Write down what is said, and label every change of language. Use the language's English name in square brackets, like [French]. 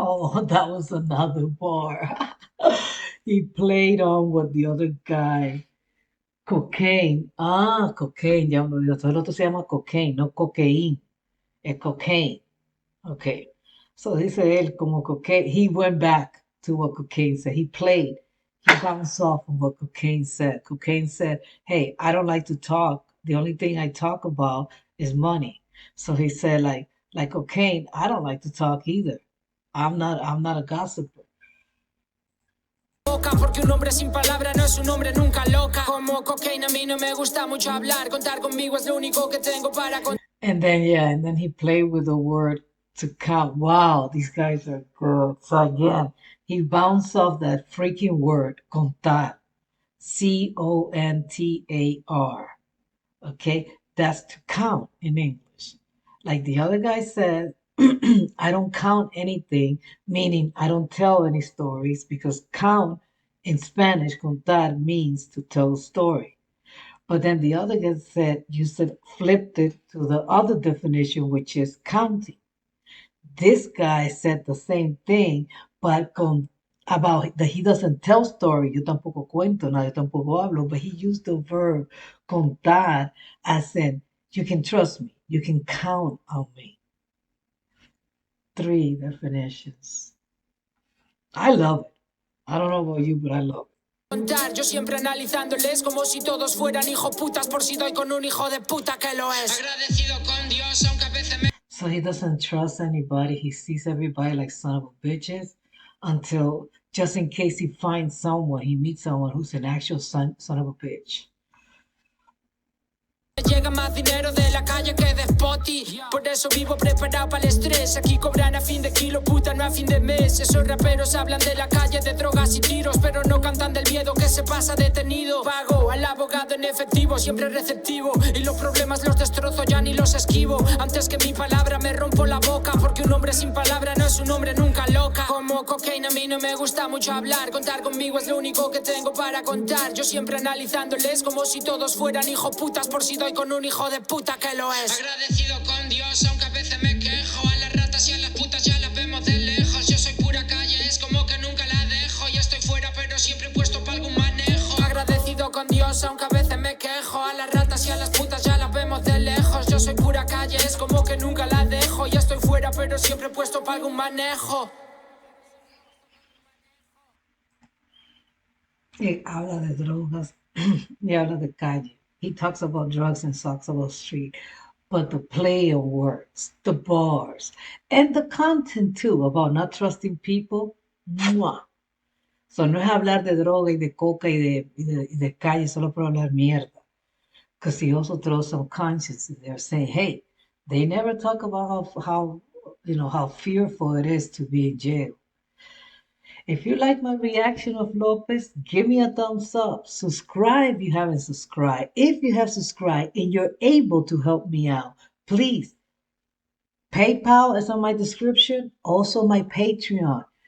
[English] Oh, that was another bar. He played on what the other guy. Cocaine. Ah, cocaine. [Spanish] Ya uno dijo, todo el otro se llama cocaine, no cocaine. Es cocaine. Okay. So dice él como cocaine. [English] He went back to what cocaine said. He played. He bounced off of what cocaine said. Cocaine said, hey, I don't like to talk. The only thing I talk about is money. So he said, like cocaine, I don't like to talk either. I'm not a gossiper. [Spanish] Boca, porque un hombre sin palabra no es un hombre nunca loca. Como cocaine a mí no me gusta mucho hablar, contar conmigo es lo único que tengo para contar. [English] And then he played with the word to count. Wow, these guys are good. So again, he bounced off that freaking word, contar. Contar. Okay, that's to count in English. Like the other guy said, I don't count anything, meaning I don't tell any stories because count in Spanish, contar means to tell a story. But then the other guy said, flipped it to the other definition, which is counting. This guy said the same thing, but about that he doesn't tell story. [Spanish] Yo tampoco cuento nada, yo tampoco hablo, [English] but he used the verb contar as in, you can trust me, you can count on me. 3 definitions. I love it. I don't know about you, but I love it. [Spanish] Contar, yo siempre analizándoles como si todos fueran hijos putas, por si doy con un hijo de puta que lo es. Agradecido con Dios, aunque a veces me... [English] So he doesn't trust anybody. He sees everybody like son of a bitches until just in case he finds someone, he meets someone who's an actual son of a bitch. [Spanish] Llega más dinero de la calle que de Spotify. Por eso vivo preparado para el estrés. Aquí cobran a fin de kilo, puta, no a fin de mes. Esos raperos hablan de la calle, de drogas y tiros, pero no cantan del miedo que se pasa detenido. Pago al abogado en efectivo, siempre receptivo, y los problemas los destrozo, ya ni los esquivo. Antes que mi palabra me rompo la boca, porque un hombre sin palabra no es un hombre nunca loca. Como cocaine a mí no me gusta mucho hablar, contar conmigo es lo único que tengo para contar. Yo siempre analizándoles como si todos fueran hijos putas, por si doy con un hijo de puta que lo es. Agradecido con Dios, aunque a veces me quejo. A las ratas y a las putas ya las vemos de lejos. Yo soy pura calle, es como que nunca la dejo. Ya estoy fuera, pero siempre puesto para algún manejo. Agradecido con Dios, aunque a veces me quejo. A las ratas y a las putas ya las vemos de lejos. Yo soy pura calle, es como que nunca la dejo. Ya estoy fuera, pero siempre puesto para algún manejo. He habla de drogas y habla de calle. [English] He talks about drugs and talks about street. But the play of words, the bars, and the content too about not trusting people, ¡mua! [Spanish] So no es hablar de droga y de coca y de calle solo por hablar mierda. [English] Because he also throws some conscience in there saying, hey, they never talk about how fearful it is to be in jail. If you like my reaction of Lopez, give me a thumbs up. Subscribe if you haven't subscribed. If you have subscribed and you're able to help me out, please. PayPal is on my description. Also my Patreon.